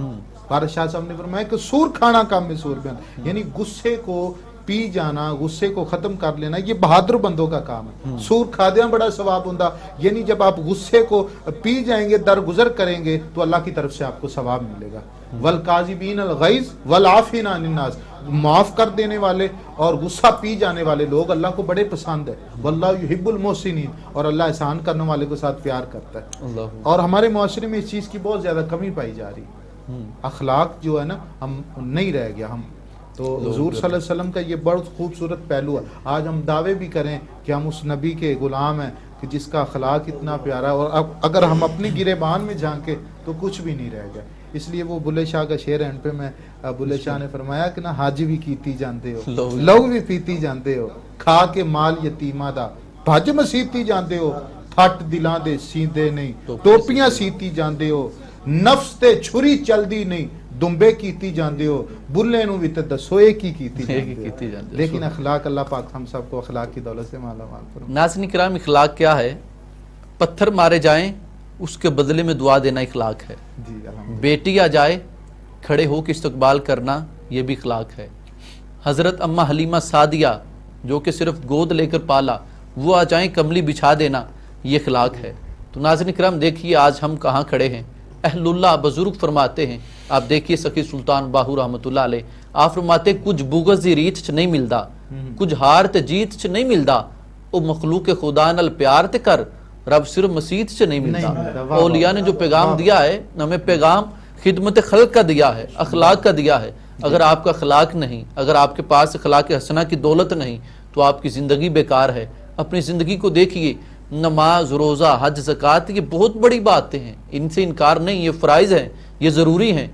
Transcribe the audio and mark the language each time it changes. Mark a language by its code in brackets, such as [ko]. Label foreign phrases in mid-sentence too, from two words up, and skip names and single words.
[ur] وارث شاہ صاحب نے فرمایا کہ سور کھانا کم میں سور میں آتا، یعنی غصے کو پی جانا، غصے کو ختم کر لینا یہ بہادر بندوں کا کام ہے. [pa] سور کھادیاں [ur] بڑا ثواب ہوتا، یعنی جب آپ غصے کو پی جائیں گے، درگزر کریں گے تو اللہ کی طرف سے آپ کو ثواب ملے گا. [ar] والکاظمین الغیظ والعافین عن الناس، [ur] معاف کر دینے والے اور غصہ پی جانے والے لوگ اللہ کو بڑے پسند ہے. [ar] واللہ یحب المحسنین، [ur] اور اللہ احسان کرنے والے کے ساتھ پیار کرتا ہے. اور ہمارے معاشرے میں اس چیز کی بہت زیادہ کمی پائی جا رہی. اخلاق جو ہے نا ہم نہیں رہ گیا. ہم تو حضور صلی اللہ علیہ وسلم کا یہ بہت خوبصورت پہلو ہے. آج ہم دعوے بھی کریں کہ ہم اس نبی کے غلام ہیں کہ جس کا اخلاق اتنا پیارا ہے، اور اگر ہم اپنی گریبان میں جھانکیں تو کچھ بھی نہیں رہ گیا. اس لیے وہ بلے شاہ کا شعر اینڈ پہ میں بلے شاہ نے فرمایا کہ [pa] نہ حج بھی کیتی جاندے ہو لو بھی پیتی جاندے ہو کھا کے مال یتیماں دا بھج مسیتی جاندے ہو پھٹ دلاں دے سیندے نہیں ٹوپیاں سیتی جاندے ہو نفس تے چھری چلدی نہیں دمبے کیتی جاندے ہو بلے نو بھی تے دسو ایک ہی کیتی جاندے ہو [ur] لیکن اخلاق اللہ پاک ہم سب کو اخلاق کی دولت سے مالا مال فرمائے. ناظرین کرام اخلاق کیا ہے؟ پتھر مارے جائیں اس کے بدلے میں دعا دینا اخلاق ہے. جی الحمدللہ. بیٹی آ جائے کھڑے ہو کے استقبال کرنا یہ بھی اخلاق ہے. حضرت اماں حلیمہ سعدیہ جو کہ صرف گود لے کر پالا وہ آ جائیں کملی بچھا دینا یہ اخلاق ہے. تو ناظرین کرام دیکھیے آج ہم کہاں کھڑے ہیں. اہل اللہ بزرگ فرماتے ہیں, آپ دیکھیے سخی سلطان باہو رحمت اللہ علیہ, آپ فرماتے [pa] کچھ بغض دی ریت چ نہیں ملدا کچھ ہار تے جیت چ نہیں ملدا او مخلوق خدا نال پیار تے کر [ur] رب صرف مسیت سے نہیں ملتا. اولیاء نے جو پیغام دیا ہے ہمیں پیغام خدمت خلق کا دیا ہے, اخلاق کا دیا ہے. اگر آپ کا اخلاق نہیں, اگر آپ کے پاس اخلاق حسنہ کی دولت نہیں تو آپ کی زندگی بیکار ہے. اپنی زندگی کو دیکھیے, نماز روزہ حج زکوٰۃ یہ بہت بڑی باتیں ہیں, ان سے انکار نہیں, یہ فرائض ہیں, یہ ضروری ہیں.